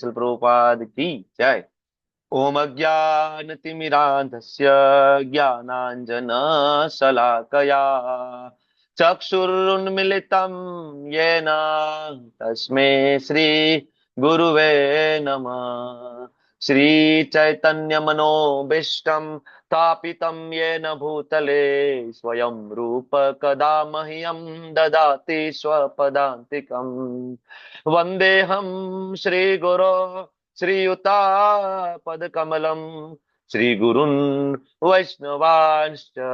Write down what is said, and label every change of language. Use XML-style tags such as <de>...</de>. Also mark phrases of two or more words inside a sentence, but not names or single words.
<sa>શ્રી પ્રભુપાદ કી જય. ઓમ અજ્ઞાનતિમિરાંધસ્ય જ્ઞાનાંજન શલાકયા ચક્ષુરુન્મિલિतं येन તસ્मै શ્રી ગુરુવે નમઃ. શ્રી ચૈતન્ય મનોભીષ્ટમ સ્થાપિतं येन भूतले स्वयं रूप कदा मह्यं ददाति स्वपदान्तिकम्. वन्देऽहं श्रीगुरो श्रीयुतापदकमलं श्रीगुरुन् वैष्णवांश्च</sa>